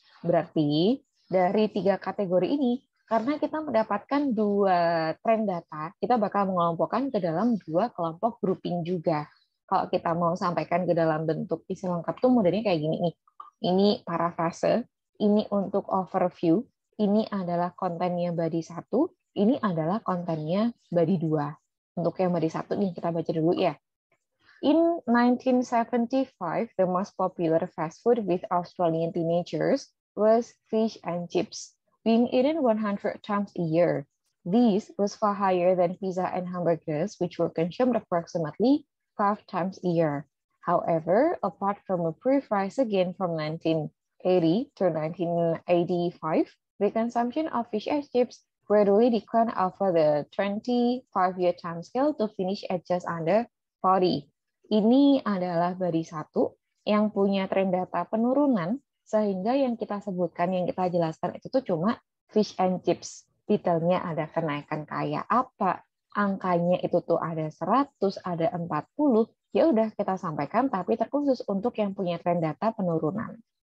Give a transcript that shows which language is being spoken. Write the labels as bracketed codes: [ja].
[id] Berarti dari 3 kategori ini, karena kita mendapatkan 2 tren data, kita bakal mengelompokkan ke dalam 2 kelompok grouping juga. Kalau kita mau sampaikan ke dalam bentuk isi lengkap tuh modelnya kayak gini nih. Ini parafrase, ini untuk overview, ini adalah kontennya body 1, ini adalah kontennya body 2. Untuk yang body 1 nih kita baca dulu ya. [en] In 1975, the most popular fast food with Australian teenagers was fish and chips, being eaten 100 times a year. This was far higher than pizza and hamburgers, which were consumed approximately 5 times a year. However, apart from a brief rise again from 1980 to 1985, the consumption of fish and chips gradually declined over the 25-year time scale to finish at just under 40. [id] Ini adalah body 1 yang punya tren data penurunan, sehingga yang kita sebutkan, yang kita jelaskan itu tuh cuma fish and chips. Detailnya ada kenaikan kayak apa, angkanya itu tuh ada 100, ada 40, ya udah kita sampaikan, tapi terkhusus untuk yang punya tren data penurunan.